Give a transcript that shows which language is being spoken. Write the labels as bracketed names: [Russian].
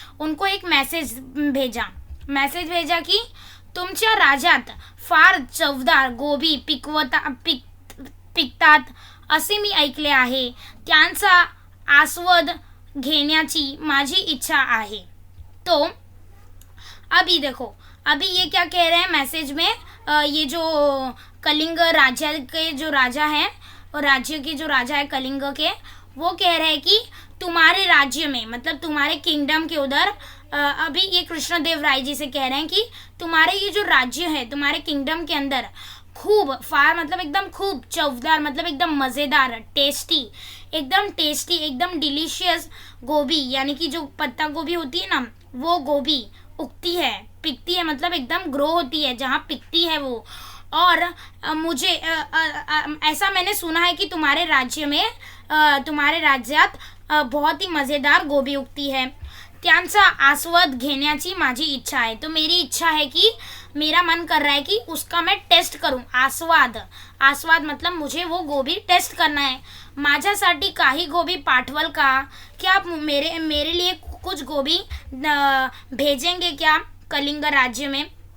[Hindi] उनको एक मैसेज भेजा कि [Marathi] तुमच्या राज्यात फार चवदार गोबी पिकतात असे मी ऐकले आहे। त्यांचा आस्वाद घेण्याची माझी इच्छा आहे। [Hindi] तो अभी देखो, अभी ये क्या कह रहे हैं मैसेज में? ये जो कलिंग राज्य के जो राजा हैं, और राज्य के जो राजा है कलिंग के, वो कह रहे हैं कि तुम्हारे राज्य में, मतलब तुम्हारे किंगडम के उधर, अभी ये कृष्णदेव राय जी से कह रहे हैं कि तुम्हारे ये जो राज्य है, तुम्हारे किंगडम के अंदर खूब, फार मतलब एकदम खूब, चवदार मतलब एकदम मज़ेदार, टेस्टी, एकदम टेस्टी, एकदम डिलीशियस गोभी, यानी कि जो पत्ता गोभी होती है ना, वो गोभी उगती है, पिकती है, मतलब एकदम ग्रो होती है जहाँ पिकती है वो। और मुझे ऐसा मैंने सुना है कि तुम्हारे राज्य में, तुम्हारे राज्यात बहुत ही मज़ेदार गोभी उगती है। [Marathi] त्यांचा आस्वाद घेण्याची माझी इच्छा आहे। [Hindi] तो मेरी इच्छा है कि मेरा मन कर रहा है कि उसका मैं टेस्ट करूं। आस्वाद, आस्वाद मतलब मुझे वो गोभी टेस्ट करना है। [Marathi] माझ्यासाठी काही गोभी पाठवल का? [Hindi] क्या आप मेरे मेरे लिए कुछ गोभी भेजेंगे क्या कलिंग राज्य में?